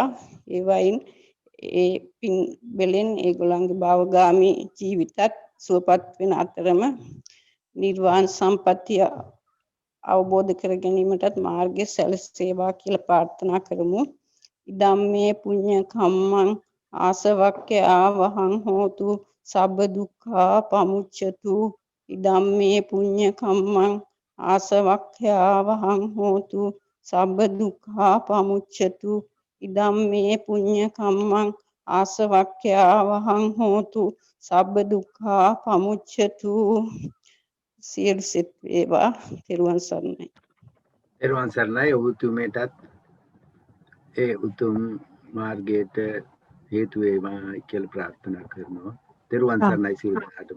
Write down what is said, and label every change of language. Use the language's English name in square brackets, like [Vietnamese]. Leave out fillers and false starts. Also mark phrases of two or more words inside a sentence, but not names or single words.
[Sinhala] ඒ වයින් ඒ පින් වලින් ඒගොල්ලන්ගේ භවගාමී ජීවිතත් සුවපත් වෙන අතරම නිර්වාණ සම්පත්තිය අවබෝධ කර ගැනීමටත් මාර්ගය සැලසේවා කියලා ප්‍රාර්ථනා කරමු. [Pali] ඉදම්මේ පුඤ්ඤ කම්මං ආසවක්ඛ්‍යා වහං හෝතු සබ්බ දුක්ඛා පමුච්ඡතු. ඉදම්මේ පුඤ්ඤ කම්මං ආසවක්ඛ්‍යා වහං හෝතු සබ්බ දුක්ඛා පමුච්ඡතු. ඉදම්මේ පුඤ්ඤ කම්මං ආසවක්ඛ්‍යා වහං හෝතු සබ්බ දුක්ඛා පමුච්ඡතු. [Sinhala] සියලු සිත් වේවා. තෙරුවන් සරණයි. තෙරුවන් සරණයි. ඔබතුමීටත් ඒ උතුම් මාර්ගයට හේතු වේවා කියලා ප්‍රාර්ථනා කරනවා. තෙරුවන් සරණයි සියලු දෙනාටම.